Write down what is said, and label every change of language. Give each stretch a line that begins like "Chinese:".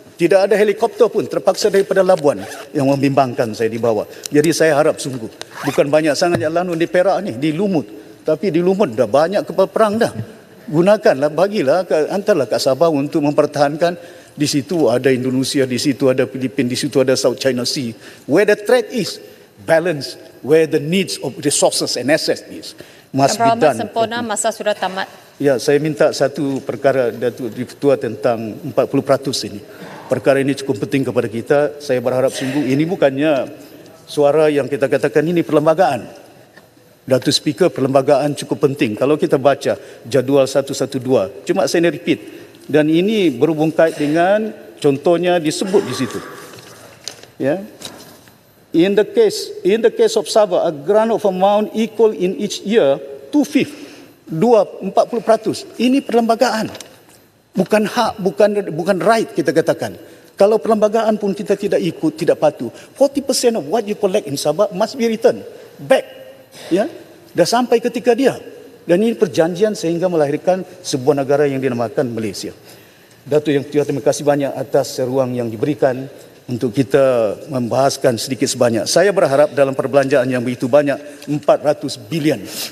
Malay: Tidak ada helikopter pun, terpaksa daripada Labuan yang membimbangkan saya di bawah. Jadi saya harap sungguh, bukan banyak sangat yang lanun di Perak ni, di Lumut. Tapi di Lumut dah banyak kapal perang dah. Gunakanlah, bagilah, hantarlah kat Sabah untuk mempertahankan. Di situ ada Indonesia, di situ ada Filipina, di situ ada South China Sea.
English: Where the threat is, balance. Where the needs of resources and assets is, must be done.
Malay: Sempurna, masa sudah tamat. Ya, saya minta satu perkara Datuk Ketua tentang 40% ini. Perkara ini cukup penting kepada kita. Saya berharap sungguh ini bukannya suara yang kita katakan ini perlembagaan. Datuk Speaker, perlembagaan cukup penting. Kalau kita baca jadual 112, cuma saya repeat. Dan ini berhubung kait dengan contohnya disebut di situ. Ya.
English: In the case of Sabah, a grant of amount equal in each year 2/5, 40%.
Malay: Ini perlembagaan. Bukan hak, bukan right kita katakan. Kalau perlembagaan pun kita tidak ikut, tidak patuh.
English: 40% of what you collect in Sabah must be returned back.
Malay: Ya, dah sampai ketika dia. Dan ini perjanjian sehingga melahirkan sebuah negara yang dinamakan Malaysia. Datuk Yang Mulia, terima kasih banyak atas ruang yang diberikan untuk kita membahaskan sedikit sebanyak. Saya berharap dalam perbelanjaan yang begitu banyak, 400 bilion.